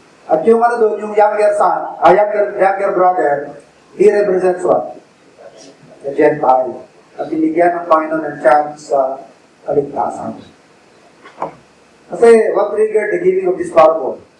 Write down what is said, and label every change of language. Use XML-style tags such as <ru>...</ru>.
<tl>At yung doon, yung</tl> <en>younger son, younger brother, he represents what? The Gentile.</en> <tl>At binigyan ng Panginoon ng chance sa kaligtasan.</tl> <en>Kasi what triggered the giving of this parable?</en>